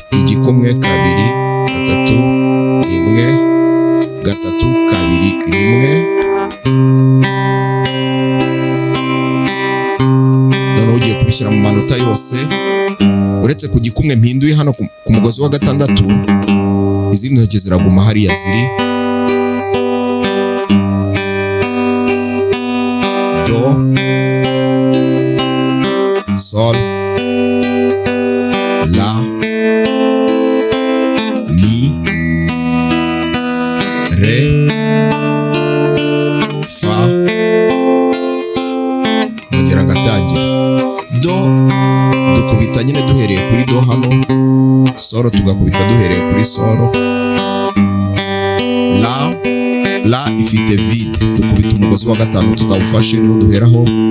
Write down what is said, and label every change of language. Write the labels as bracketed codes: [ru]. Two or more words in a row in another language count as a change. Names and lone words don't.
[rw] Igikumwe, kabiri, gatatu, rimwe, gatatu, kabiri, rimwe. Noneho ugiye kubishyira mu manota yose, uretse ku gikumwe mpinduye hano ku mugozi wa gatandatu, izindi ntoki ziraguma hariya ziri. Do, sol, la, mi, re, fa. Nongera ngatangira. Do dukubita nyine duhereye kuri do hano, solo tugakubita duhereye kuri solo. La ifite vide, dukubita umugozi wa gatanu tutawufashe, niho duheraho.